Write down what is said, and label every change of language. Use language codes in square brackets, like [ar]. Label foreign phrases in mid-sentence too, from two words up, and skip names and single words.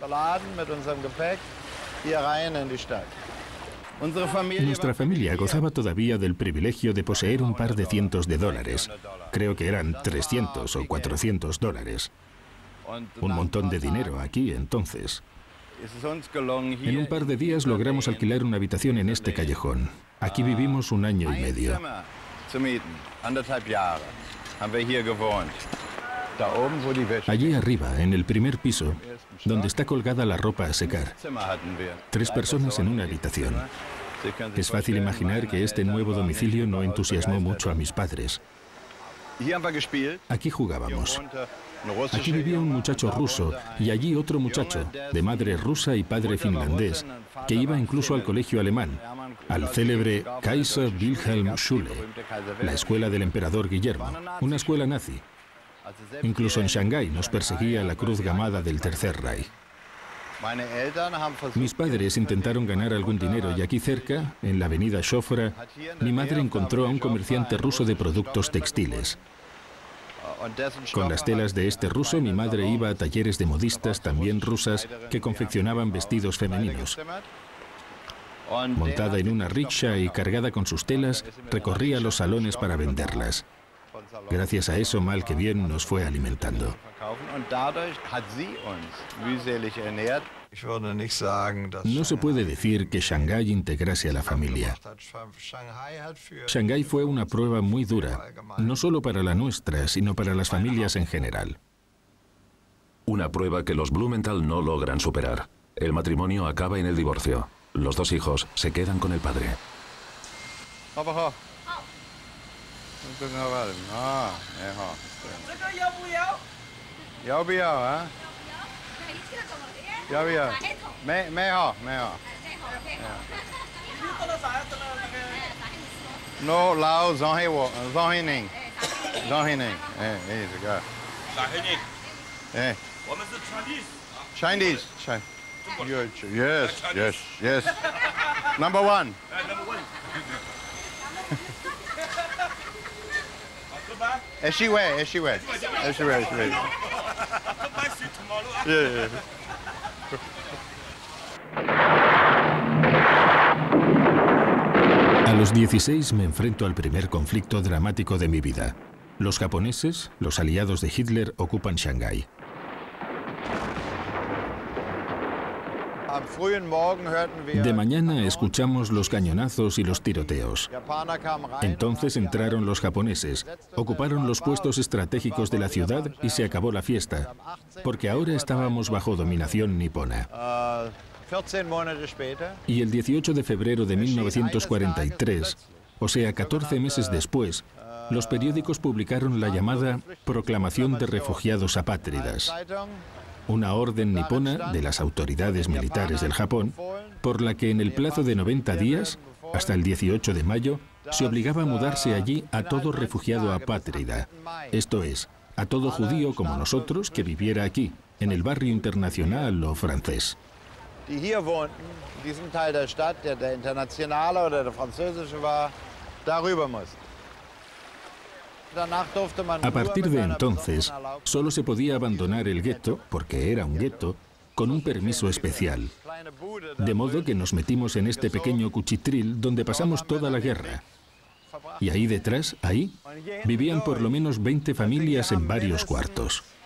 [es] Nuestra familia gozaba todavía del privilegio de poseer un par de cientos de dólares. Creo que eran 300 o 400 dólares. Un montón de dinero aquí entonces. En un par de días logramos alquilar una habitación en este callejón. Aquí vivimos 1 año y medio. [de] zu mieten. 1,5 Jahre haben wir hier gewohnt. Da oben, wo die Wäsche. [es] Allí arriba, en el primer piso, donde está colgada la ropa a secar. [de] Zimmer hatten wir. [es] 3 personas en una habitación. Es fácil imaginar que este nuevo domicilio no entusiasmó mucho a mis padres. [de] Hier haben wir gespielt. [es] Aquí jugábamos. [de] Wohnte ein russischer [es] Aquí vivía un muchacho ruso y allí otro muchacho, de madre rusa y padre finlandés, que iba incluso al colegio alemán, al célebre Kaiser Wilhelm Schule, la escuela del emperador Guillermo, una escuela nazi. Incluso en Shanghái nos perseguía la cruz gamada del Tercer Reich. [de] Meine Eltern haben versucht, [es] Mis padres intentaron ganar algún dinero y aquí cerca, en la avenida Shofra, mi madre encontró a un comerciante ruso de productos textiles. [de] und dessen [es] Con las telas de este ruso, mi madre iba a talleres de modistas también rusas que confeccionaban vestidos femeninos. [de] Und [es] Montada en una rickshaw y cargada con sus telas, recorría los salones para venderlas. Gracias a eso, mal que bien, nos fue alimentando. [de] verkaufen. Und dadurch hat sie uns mühselig ernährt. Ich würde nicht sagen, dass [es] No se puede decir que Shanghái integrase a la familia. [de] Shanghai hat für [es] Shanghái fue una prueba muy dura, no solo para la nuestra, sino para las familias en general. Una prueba que los Blumenthal no logran superar. El matrimonio acaba en el divorcio. Los 2 hijos se quedan con el padre. [de] Aber ha. Ah, ja. Ja, Ja, ja. Mẹ ha. No, lao, Zohi Ning. Ist egal. Eh. [en] Chinese. Yes. Number 1. Eshiwe. Yeah. [es] A los 16 me enfrento al primer conflicto dramático de mi vida. Los japoneses, los aliados de Hitler, ocupan Shanghái. [de] Am frühen Morgen hörten wir. [es] De mañana escuchamos los cañonazos y los tiroteos. [de] Japaner kamen rein. [es] Entonces entraron los japoneses, ocuparon los puestos estratégicos de la ciudad y se acabó la fiesta, porque ahora estábamos bajo dominación nipona. [de] 14 Monate später. [es] Y el 18 de febrero de 1943, o sea, 14 meses después, los periódicos publicaron la llamada Proclamación de Refugiados Apátridas, una orden nipona de las autoridades militares del Japón, por la que en el plazo de 90 días, hasta el 18 de mayo, se obligaba a mudarse allí a todo refugiado apátrida, esto es, a todo judío como nosotros que viviera aquí, en el barrio internacional o francés. [de] Die hier wohnten, diesen Teil der Stadt, der internationale oder der französische war, darüber mussten. Danach durfte man [es] A partir [de] nur [es] de [de] mit einer [es] entonces, [de] besonderen Erlaubnis [es] solo se podía abandonar el gueto, porque era un gueto, con un permiso especial. [de] kleine Bude [es] De modo que nos metimos en este pequeño cuchitril donde pasamos toda la guerra. Y ahí detrás, ahí, vivían por lo menos 20 familias en varios cuartos.